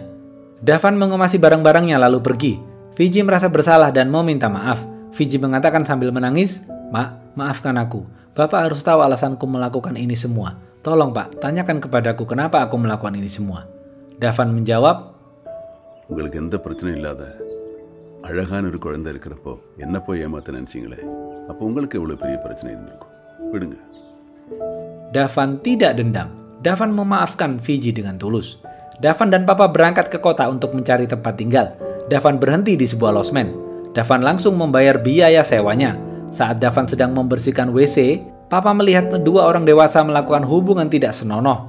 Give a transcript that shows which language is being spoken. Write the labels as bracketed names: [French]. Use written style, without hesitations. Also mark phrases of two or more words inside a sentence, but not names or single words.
[Indonesian] Davan mengemasi barang-barangnya lalu pergi. Fiji merasa bersalah dan meminta maaf. Fiji mengatakan sambil menangis, maafkan aku. Bapak harus tahu alasanku melakukan ini semua. Tolong Pak, tanyakan kepadaku kenapa aku melakukan ini semua. Davan menjawab, [Tamil] உங்களுக்கு எந்த பிரச்சனையும் இல்லாத அழகான ஒரு குழந்தை இருக்கிறப்போ என்ன போய் ஏமாத்த நினைச்சீங்களே அப்போ உங்களுக்கு எவ்வளவு பெரிய பிரச்சனை இருந்திருக்கும் விடுங்க. [Indonesian] Davan tidak dendam. Davan memaafkan Fiji dengan tulus. Davan dan papa berangkat ke kota untuk mencari tempat tinggal. Davan berhenti di sebuah losmen. Davan langsung membayar biaya sewanya. Saat Davan sedang membersihkan WC, papa melihat dua orang dewasa melakukan hubungan tidak senonoh.